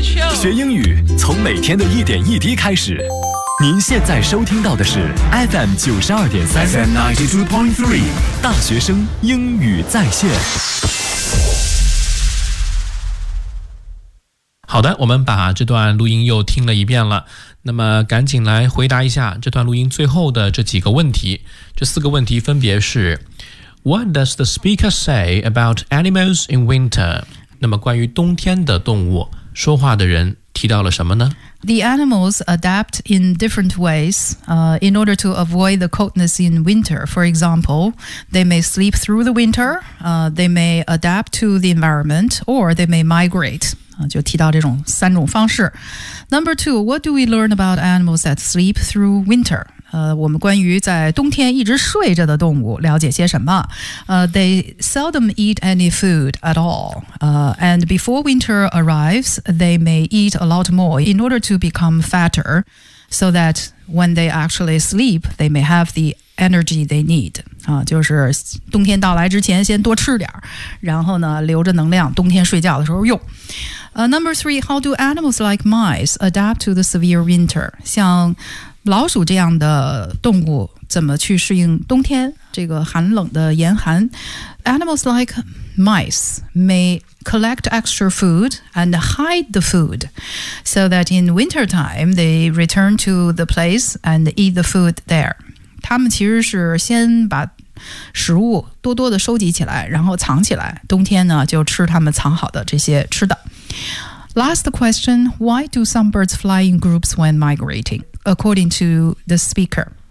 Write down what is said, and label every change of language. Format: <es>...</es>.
<zh>学英语从每天的一点一滴开始。您现在收听到的是 FM 九十二点三</zh> <en>，FM 92.3，</en> <zh>大学生英语在线。好的，我们把这段录音又听了一遍了。那么赶紧来回答一下这段录音最后的这几个问题。这四个问题分别是</zh> <en>What does the speaker say about animals in winter?</en> <zh>那么关于冬天的动物，说话的人提到了什么呢？</zh> <en>The animals adapt in different ways, in order to avoid the coldness in winter. For example, they may sleep through the winter, they may adapt to the environment, or they may migrate.</en> <zh>就提到这种三种方式。</zh> <en>Number two, what do we learn about animals that sleep through winter?</en> <zh>我们关于在冬天一直睡着的动物了解些什么？</zh> <en>They seldom eat any food at all. And before winter arrives, they may eat a lot more in order to become fatter, so that when they actually sleep, they may have the energy they need.</en> <zh>就是冬天到来之前先多吃点，然后呢留着能量冬天睡觉的时候用。</zh> <en>Number three, how do animals like mice adapt to the severe winter?</en> <zh>像老鼠这样的动物怎么去适应冬天这个寒冷的严寒？</zh> <en>Animals like mice may collect extra food and hide the food so that in winter time they return to the place and eat the food there.</en> <zh>他们其实是先把食物多多的收集起来，然后藏起来，冬天呢就吃他们藏好的这些吃的。</zh> <en>Last question, why do some birds fly in groups when migrating, according to the speaker?</en>